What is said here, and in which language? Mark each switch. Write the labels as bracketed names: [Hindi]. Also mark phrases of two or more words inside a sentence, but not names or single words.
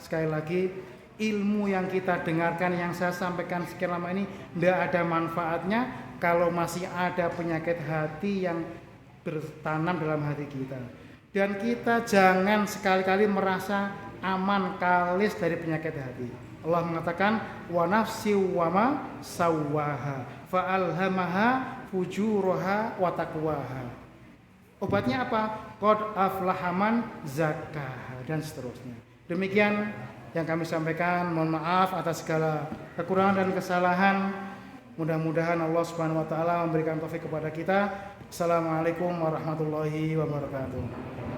[Indonesian] Sekali lagi, ilmu yang kita dengarkan, yang saya sampaikan sekian lama ini tidak ada manfaatnya kalau masih ada penyakit hati yang bertanam dalam hati kita. Dan kita jangan sekali-kali merasa aman kalis dari penyakit hati. Allah mengatakan [Arabic] ونفس وما سواها فألهمها فجورها وتقواها. [Indonesian] Obatnya apa? [Arabic] قد أفلح من زكاها, [Indonesian] dan seterusnya. Demikian yang kami sampaikan. Mohon maaf atas segala kekurangan dan kesalahan. Mudah-mudahan Allah [Arabic] سبحانه وتعالى [Indonesian] memberikan taufik kepada kita. [Arabic] السلام عليكم ورحمة الله وبركاته.